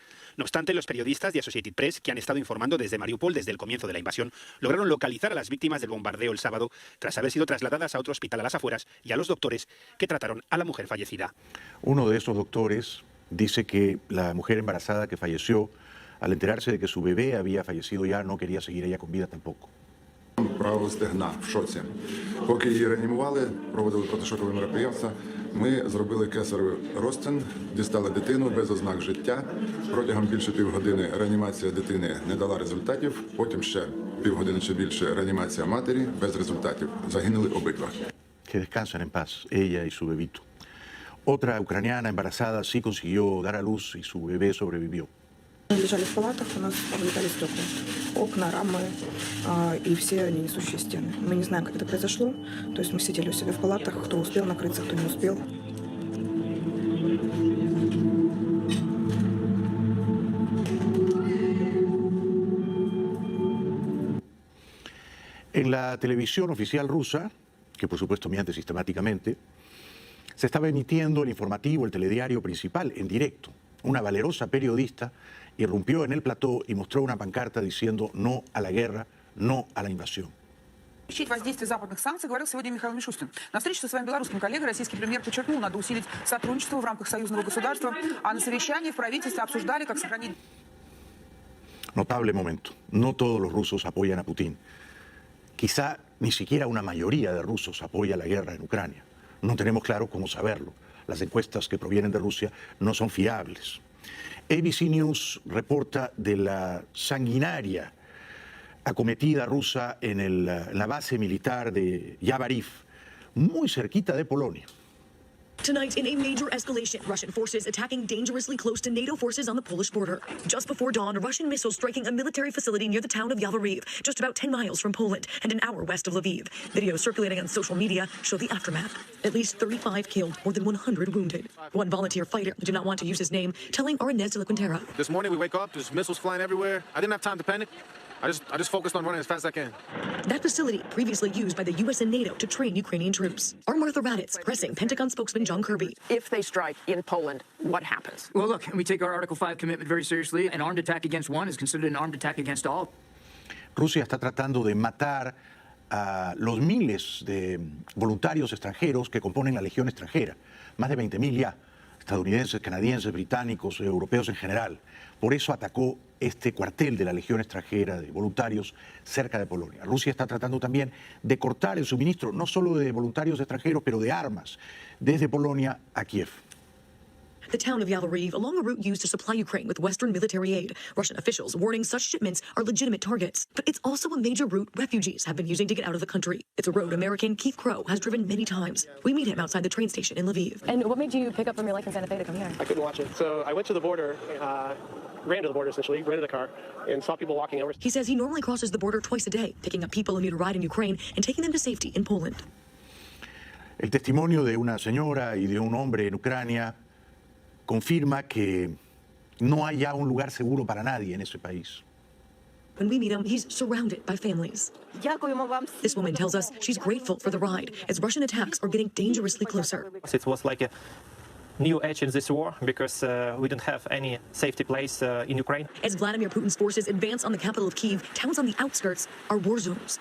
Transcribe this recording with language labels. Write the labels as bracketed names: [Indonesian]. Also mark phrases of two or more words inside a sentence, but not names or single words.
[Spanish] No obstante, los periodistas de Associated Press, que han estado informando desde Mariupol desde el comienzo de la invasión, lograron localizar a las víctimas del bombardeo el sábado tras haber sido trasladadas a otro hospital a las afueras y a los doctores que trataron a la mujer fallecida. Uno de esos doctores dice que la mujer embarazada que falleció, al enterarse de que su bebé había fallecido ya, no quería seguir ella con vida tampoco. [Ukrainian] Правого стегна в шоці. Поки її реанімували, проводили протишокові мероприємства, ми зробили кесаревий розтин, дістали дитину без ознак життя. Протягом більше півгодини реанімація дитини не дала результатів, потім ще півгодини чи більше реанімація матері без результатів. Загинули обидва. [Spanish] Que descansen en paz, ella y su bebito. Otra ucraniana embarazada sí consiguió dar a luz y su bebé sobrevivió. [Russian] Лежали в палатах, у нас облетали стекла, окна, рамы и все несущие стены. Мы не знаем, как это произошло. То есть мы сидели у себя в палатах, кто успел накрыться, кто не успел. [Spanish] En la televisión oficial rusa, que por supuesto miente sistemáticamente, se estaba emitiendo el informativo, el telediario principal, en directo. Una valerosa periodista irrumpió en el plató y mostró una pancarta diciendo no a la guerra, no a la invasión. [Russian] Исключить воздействие западных санкций, говорил сегодня Михаил Мишустин. На встрече со своим белорусским коллегой российский премьер подчеркнул, надо усилить сотрудничество в рамках союзного государства, а на совещании в правительстве обсуждали, как сохранить... [Spanish] Notable momento. No todos los rusos apoyan a Putin. Quizá ni siquiera una mayoría de rusos apoya la guerra en Ucrania. No tenemos claro cómo saberlo. Las encuestas que provienen de Rusia no son fiables. ABC News reporta de la sanguinaria acometida rusa en la base militar de Yavoriv, muy cerquita de Polonia. [English] Tonight, in a major escalation, Russian forces attacking dangerously close to NATO forces on the Polish border. Just before dawn, Russian missiles striking a military facility near the town of Yavoriv, just about 10 miles from Poland and an hour west of Lviv. Videos circulating on social media show the aftermath. At least 35 killed, more than 100 wounded. One volunteer fighter, who did not want to use his name, telling Aranez de la Quintera. This morning we wake up, there's missiles flying everywhere. I didn't have time to panic. I just focused on running as fast as I can. That facility, previously used by the U.S. and NATO to train Ukrainian troops. Our Martha Raddatz pressing Pentagon spokesman John Kirby. If they strike in Poland, what happens? Well, look, we take our Article 5 commitment very seriously. An armed attack against one is considered an armed attack against all. [Spanish] Rusia está tratando de matar a los miles de voluntarios extranjeros que componen la Legión extranjera. Más de 20.000 ya, estadounidenses, canadienses, británicos, europeos en general. Por eso atacó este cuartel de la Legión extranjera de voluntarios cerca de Polonia. Rusia está tratando también de cortar el suministro, no solo de voluntarios extranjeros, pero de armas, desde Polonia a Kiev. [English] The town of Yavoriv, along a route used to supply Ukraine with Western military aid. Russian officials warning such shipments are legitimate targets. But it's also a major route refugees have been using to get out of the country. It's a road American Keith Crow has driven many times. We meet him outside the train station in Lviv. And what made you pick up from your life in Santa Fe to come here? I couldn't watch it. So I went to the border, ran to the border essentially, rented a car, and saw people walking over. He says he normally crosses the border twice a day, picking up people who need a ride in Ukraine and taking them to safety in Poland. [Spanish] El testimonio de una señora y de un hombre en Ucrania confirma que no hay ya un lugar seguro para nadie en ese país. [English] When we meet him, he's surrounded by families. This woman tells us she's grateful for the ride, as Russian attacks are getting dangerously closer. It was like new edge in this war because we don't have any safety place in Ukraine. As Vladimir Putin's forces advance on the capital of Kyiv, towns on the outskirts are war zones.